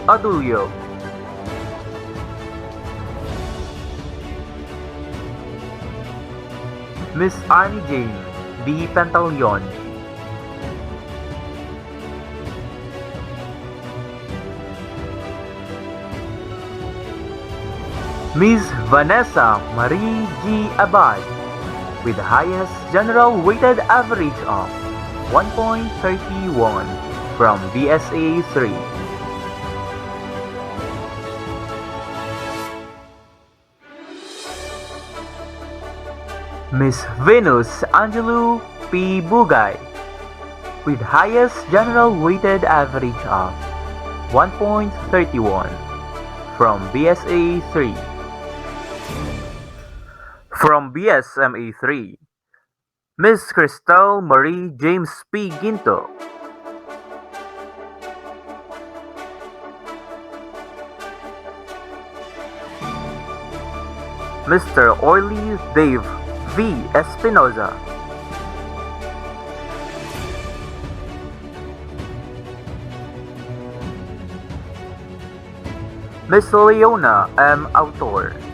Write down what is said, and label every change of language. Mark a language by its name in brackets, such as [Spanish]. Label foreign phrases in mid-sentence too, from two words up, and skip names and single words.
[English] Adulio. Miss Annie Jane D. Pantaleon. Miss Vanessa Marie G. Abad, with the highest general weighted average of 1.31 from BSA 3. Miss Venus Angelou P. Bugay, with highest general weighted average of 1.31 from BSA 3. From BSMA 3, Miss Crystal Marie James P. Ginto. Mr. Orly Dave V. Espinoza. Miss Leona M. Autor.